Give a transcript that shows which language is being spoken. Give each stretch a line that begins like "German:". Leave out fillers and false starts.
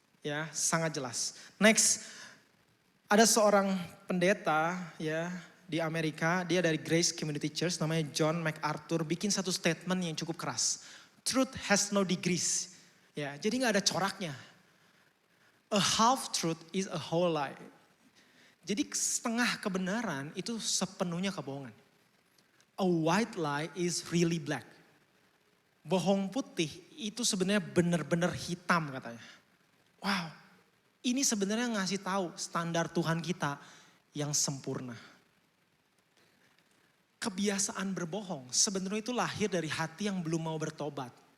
Indonesian: Ya, sangat jelas. Next, ada seorang pendeta ya di Amerika, dia dari Grace Community Church, namanya John MacArthur, bikin satu statement yang cukup keras.
English: Truth has no degrees.
Indonesian: Ya, jadi gak ada coraknya.
English: A half truth is a whole lie.
Indonesian: Jadi setengah kebenaran itu sepenuhnya kebohongan.
English: A white lie is really black.
Indonesian: Bohong putih itu sebenarnya benar-benar hitam katanya. Wow, ini sebenarnya ngasih tahu standar Tuhan kita yang sempurna. Kebiasaan berbohong sebenarnya itu lahir dari hati yang belum mau bertobat.